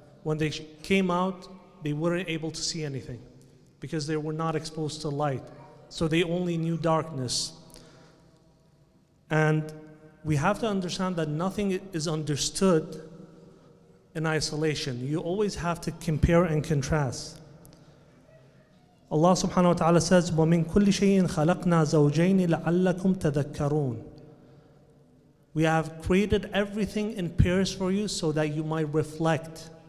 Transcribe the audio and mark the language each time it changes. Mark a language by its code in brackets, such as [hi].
[en] When they came out, they weren't able to see anything because they were not exposed to light. So they only knew darkness. And we have to understand that nothing is understood in isolation. You always have to compare and contrast. Allah subhanahu wa ta'ala says, [ar] وَمِن كُلِّ شَيْءٍ خَلَقْنَا زَوْجَيْنِ لَعَلَّكُمْ تَذَكَّرُونَ. [en] We have created everything in pairs for you so that you might reflect.